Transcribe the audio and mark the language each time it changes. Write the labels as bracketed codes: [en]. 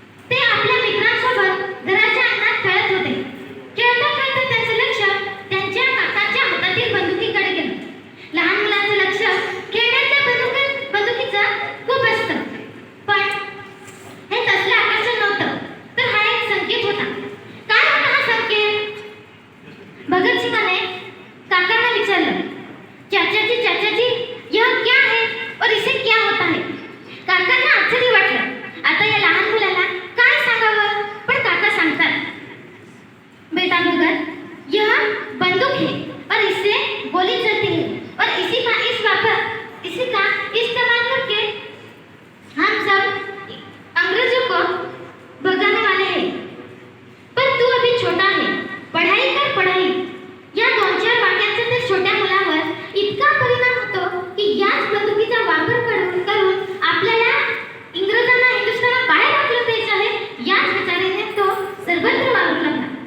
[mr] ते आपल्या मित्रांसोबत घराच्या अंगणात खेळत होते. खेळता खेळता त्यांचं लक्ष त्यांच्या काकाच्या हातातील बंदुकीकडे गेलं. लहान मुलाचं लक्ष खेळण्याच्या बंदुकीचं खूप असतं, पण हे तसलं आकर्षण नव्हतं, तर हा एक संकेत होता. काय होता हा संकेत? भगतसिंगाने काकांना विचारलं, [hi] चाचाजी चाचाजी, यह क्या है और इसे क्या होता है? [mr] काकांना आश्चर्य वाटलं. आता या लहान मुलाला काय सांगावं, पण काका सांगतात, [hi] बेटा भगत, यह बंदूक है और इससे गोली चलती है और इसी का इस्तेमाल करके हम सब अंग्रेजों को भगाने वाले हैं. पर तू अभी छोटा है, पढ़ाई कर पढ़ाई. [mr] या 2-4 वाक्यांचा त्या छोट्या मुलावर इतका परिणाम होतो की याच बंदुकीचा वापर करून आपल्याला इंग्रजांना हिंदुस्थानात बाहेर हाकलून द्यायचं आहे, याच विचाराने तो सर्वत्र वावरू लागला.